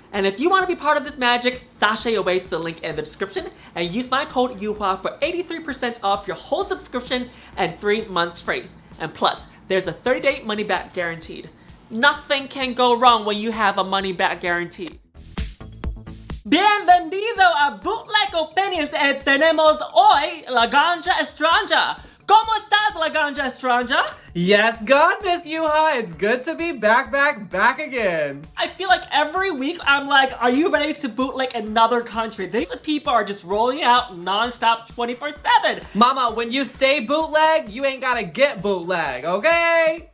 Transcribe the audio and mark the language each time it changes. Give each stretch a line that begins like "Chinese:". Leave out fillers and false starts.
English: And if you want to be part of this magic, sashay away to the link in the description and use my code Yuhua for 83% off your whole subscription and 3 months free. And plus, there's a 30-day money-back guaranteed. Nothing can go wrong when you have a money-back guarantee.
Spanish: Bienvenido a Bootleg Opinions y tenemos hoy Laganja Estranja. ¿Cómo estás, Laganja Estranja?
English: Yes, God, Miss Yuhua. It's good to be back again. I feel like every week I'm like, are you ready to bootleg another country? These people are just rolling out non-stop 24/7. Mama, when you stay bootleg, you ain't gotta get bootleg, okay?